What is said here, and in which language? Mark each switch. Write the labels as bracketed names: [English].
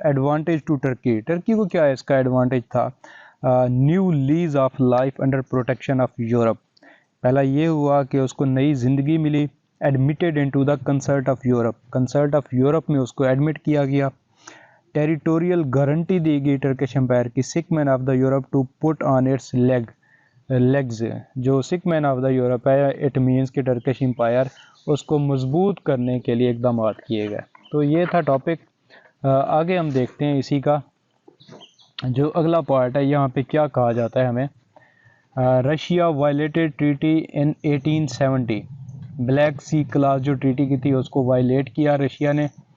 [English] Advantage to Turkey. [Urdu] Turkey کو کیا اس کا ایڈوانٹیج تھا؟ [English] New lease of life under protection of Europe. [Urdu] پہلا یہ ہوا کہ اس کو نئی زندگی ملی. [English] Admitted into the concert of Europe. [Urdu] Concert of Europe میں اس کو ایڈمٹ کیا گیا. ٹیریٹوریل گارنٹی دی گئی ٹرکش امپائر کی. [English] Sick man of the Europe to put on its legs. [Urdu] جو [English] sick man of the Europe [Urdu] ہے، [English] it means [Urdu] کہ ٹرکش امپائر، اس کو مضبوط کرنے کے لیے اقدامات کیے گئے. تو یہ تھا ٹاپک. آگے ہم دیکھتے ہیں اسی کا جو اگلا پارٹ ہے. یہاں پہ کیا کہا جاتا ہے ہمیں. [English] Russia violated treaty in 1870. [Urdu] Black C class جو ٹریٹی کی تھی اس کو وائلیٹ کیا رشیا نے.